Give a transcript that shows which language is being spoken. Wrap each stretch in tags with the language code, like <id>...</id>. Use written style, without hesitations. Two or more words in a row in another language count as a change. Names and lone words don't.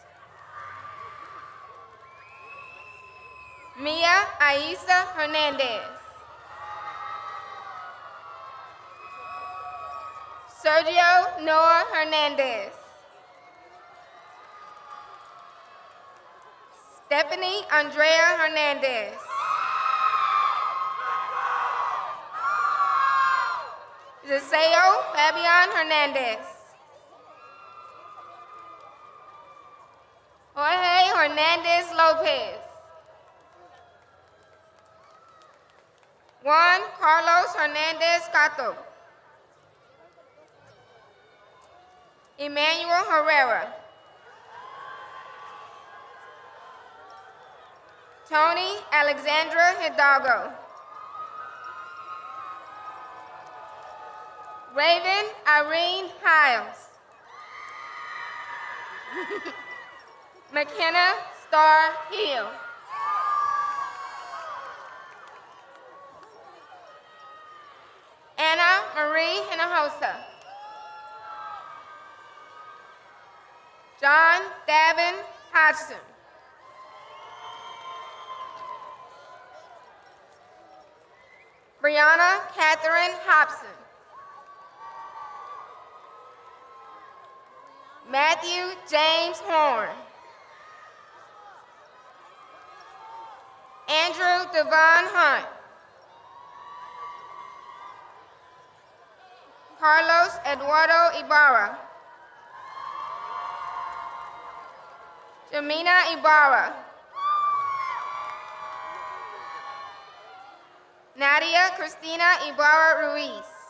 <en>Mia Aisa Hernandez. Sergio Noah Hernandez. Stephanie Andrea Hernandez. Deseo Fabian Hernandez. Jorge Hernandez Lopez. Juan Carlos Hernandez Cato. Emmanuel Herrera. Tony Alexandra Hidalgo. Raven Irene Hiles. McKenna Star Hill. Anna Marie Hinojosa. John Davin Hodgson. Brianna Catherine Hobson. Matthew James Horn. Andrew Devon Hunt. Carlos Eduardo Ibarra. Jamina Ibarra. Nadia Cristina Ibarra Ruiz.</en>